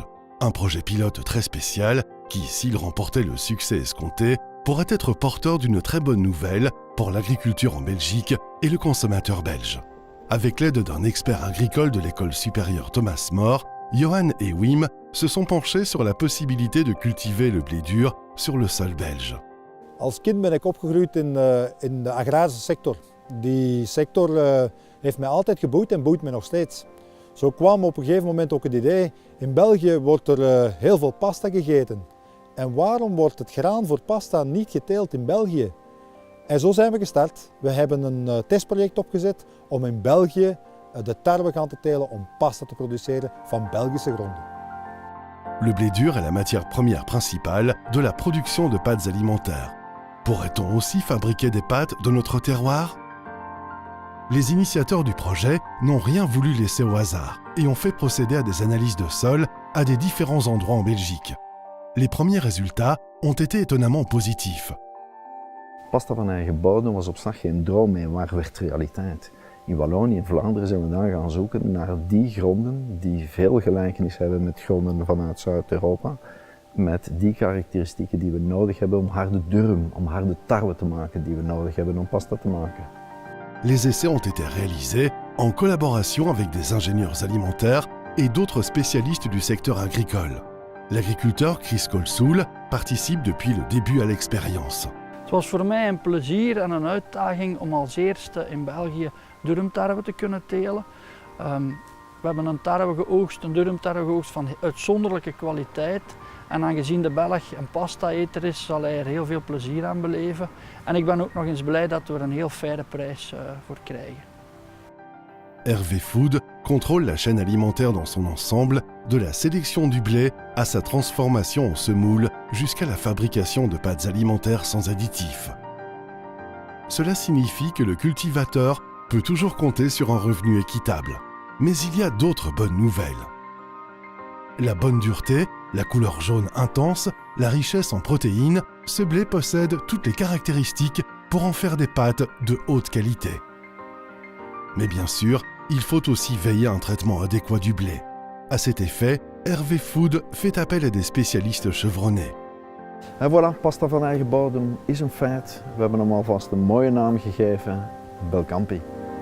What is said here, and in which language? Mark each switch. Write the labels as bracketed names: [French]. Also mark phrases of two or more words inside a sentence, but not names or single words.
[French] Un projet pilote très spécial qui, s'il remportait le succès escompté, pourrait être porteur d'une très bonne nouvelle pour l'agriculture en Belgique et le consommateur belge. Avec l'aide d'un expert agricole de l'école supérieure Thomas More, Johan et Wim se sont penchés sur la possibilité de cultiver le blé dur sur le sol belge. [Dutch] Als kind ben ik opgegroeid in de agrarische sector. Die sector heeft mij altijd geboeid en boeit mij nog steeds. Zo kwam op een gegeven moment ook het idee, in België wordt er heel veel pasta gegeten. En waarom wordt het graan voor pasta niet geteeld in België? En zo zijn we gestart. We hebben een testproject opgezet om in België de tarwe gaan te telen om pasta te produceren van Belgische gronden. [French] Le blé dur est la matière première principale de la production de pâtes alimentaires. Pourrait-on aussi fabriquer des pâtes de notre terroir ? Les initiateurs du projet n'ont rien voulu laisser au hasard et ont fait procéder à des analyses de sol à des différents endroits en Belgique. Les premiers résultats ont été étonnamment positifs. [Dutch] Pasta van eigen bodem was op slag geen droom meer, maar werd realiteit. In Wallonië en Vlaanderen zijn we dan gaan zoeken naar die gronden die veel gelijkenis hebben met gronden vanuit Zuid-Europa, met die karakteristieken die we nodig hebben om harde durum, om harde tarwe te maken, die we nodig hebben om pasta te maken. [French] Les essais ont été réalisés en collaboration avec des ingénieurs alimentaires et d'autres spécialistes du secteur agricole. L'agriculteur Chris Colsoul participe depuis le début à l'expérience. [Dutch] Het was voor mij een plezier en een uitdaging om als eerste in België durumtarwe te kunnen telen. We hebben een tarwe geoogst, een durumtarwe geoogst van uitzonderlijke kwaliteit. En aangezien de Belg een pasta-eter is, zal hij er heel veel plezier aan beleven. En ik ben ook nog eens blij dat we er een heel faire prijs voor krijgen. [French] Hervé Food contrôle la chaîne alimentaire dans son ensemble, de la sélection du blé à sa transformation en semoule jusqu'à la fabrication de pâtes alimentaires sans additifs. Cela signifie que le cultivateur peut toujours compter sur un revenu équitable. Mais il y a d'autres bonnes nouvelles. La bonne dureté, la couleur jaune intense, la richesse en protéines, ce blé possède toutes les caractéristiques pour en faire des pâtes de haute qualité. Mais bien sûr, il faut aussi veiller à un traitement adéquat du blé. À cet effet, Hervé Food fait appel à des spécialistes chevronnés. En voilà, [Dutch] pasta van eigen bodem is een feit. We hebben hem alvast een mooie naam gegeven, Belcampi.